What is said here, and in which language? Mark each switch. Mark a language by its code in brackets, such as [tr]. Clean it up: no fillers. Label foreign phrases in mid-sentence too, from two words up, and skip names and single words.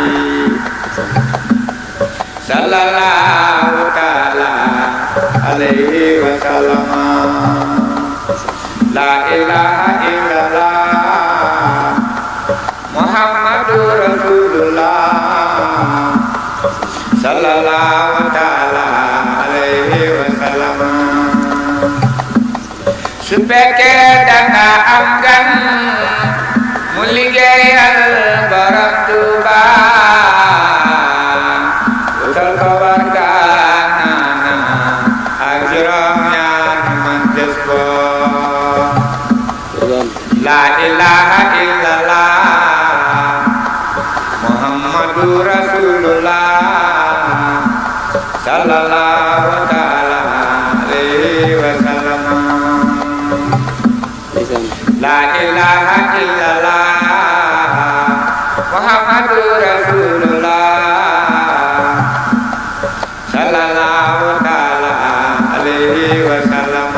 [ar] صلى الله تعالى عليه وسلم لا إله إلا الله محمد رسول الله صلى الله تعالى عليه وسلم [wo] su fekkee danga am gan mu liggéeyal Borom Tuuba utal ko wargaana ak juróom-ñaar man des ko [ar] لا إله إلا الله محمد رسول الله صلى الله تعالى عليه وسلم لا إله إلا الله محمد رسول الله صلى الله تعالى عليه وسلم